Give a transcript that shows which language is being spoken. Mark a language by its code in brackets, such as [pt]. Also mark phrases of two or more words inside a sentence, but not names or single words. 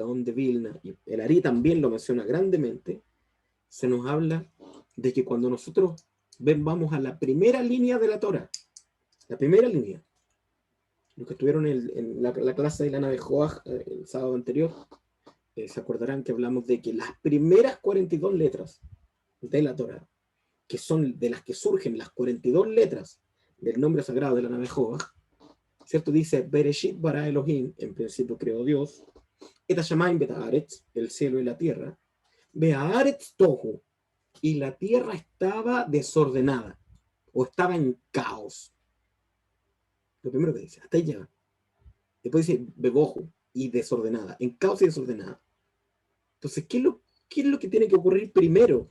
[es] Gaón de Vilna, y el Ari también lo menciona grandemente, se nos habla de que cuando nosotros vamos a la primera línea de la Torah, la primera línea, los que estuvieron en la clase de la nave Joach el sábado anterior, se acordarán que hablamos de que las primeras 42 letras de la Torah, que son de las que surgen las 42 letras del nombre sagrado de la nave Joach, ¿cierto? Dice, [he] בראשית ברא אלהים, [es] en principio creó Dios, [he] את השמים ואת הארץ, [es] el cielo y la tierra, [he] והארץ תהו, [es] y la tierra estaba desordenada, o estaba en caos. Lo primero que dice, hasta ahí llega. Después dice, bebohu, y desordenada, en caos y desordenada. Entonces, ¿qué es lo que tiene que ocurrir primero?